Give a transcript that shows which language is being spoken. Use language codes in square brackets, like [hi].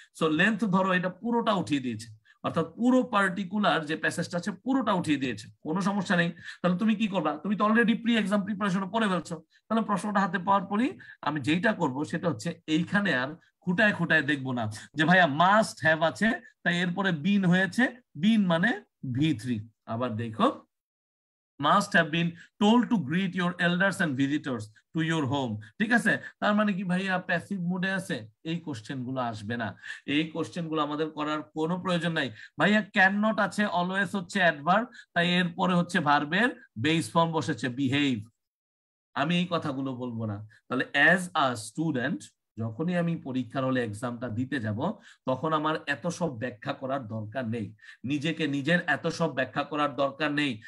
[bn] So length ধরো এটা পুরোটা উঠিয়ে দিয়েছে, অর্থাৎ পুরো পার্টিকুলার যে প্যাসেজটা আছে পুরোটা উঠিয়ে দিয়েছে, কোনো সমস্যা নেই। তাহলে তুমি কি করবা, তুমি তো অলরেডি প্রি এক্সাম প্রিপারেশন পড়ে ফেলছো, তাহলে প্রশ্নটা হাতে পাওয়ার পরই আমি যেইটা করব সেটা হচ্ছে এইখানে আর খুঁটায় খুঁটায় দেখবো না যে ভাইয়া মাস্ট হ্যাভ আছে তাই এরপরে বিন হয়েছে, বিন মানে V3। আবার দেখো, [en] must have been told to greet your elders and visitors to your home, [bn] ঠিক আছে। তার মানে কি ভাইয়া প্যাসিভ মুডে আছে, এই কোশ্চেন গুলো আসবে না, এই কোশ্চেন গুলো আমাদের করার কোনো প্রয়োজন নাই। ভাইয়া ক্যান নট আছে, অলওয়েজ হচ্ছে অ্যাডভার্ব, তাই এরপরে হচ্ছে ভার্বের বেস ফর্ম বসেছে বিহেভ, আমি এই কথাগুলো বলবো না। তাহলে [en] as a student [bn] যখনই আমি পরীক্ষার হলে এক্সামটা দিতে যাব তখন আমার এত সব ব্যাখ্যা করার দরকার নেই, নিজেকে নিজের এত সব ব্যাখ্যা করার দরকার নেই।